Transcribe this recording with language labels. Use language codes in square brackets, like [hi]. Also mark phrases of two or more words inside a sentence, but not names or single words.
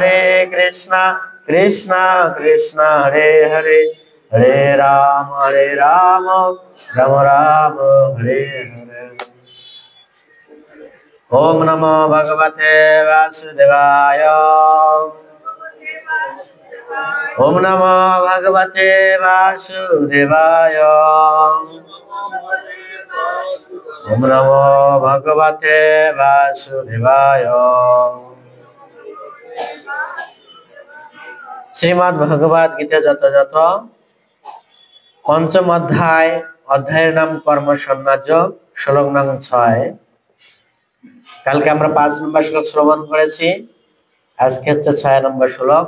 [sa] Krishna Krishna Hare Hare Hare Rama Rama Rama Hare Hare Om Namo Bhagavate Vasudevaya Om Namo Bhagavate Vasudevaya ওম নমো ভগবতে বাসুদেবায়। [bn] শ্রীমদ্ ভগবদ গীতা যথাযথ পঞ্চম অধ্যায়, অধ্যায়ের নাম কর্ম সন্ন্যাস, শ্লোক নং 6। কালকে আমরা 5 নম্বর শ্লোক শ্রবণ করেছি, আজকে হচ্ছে 6 নম্বর শ্লোক।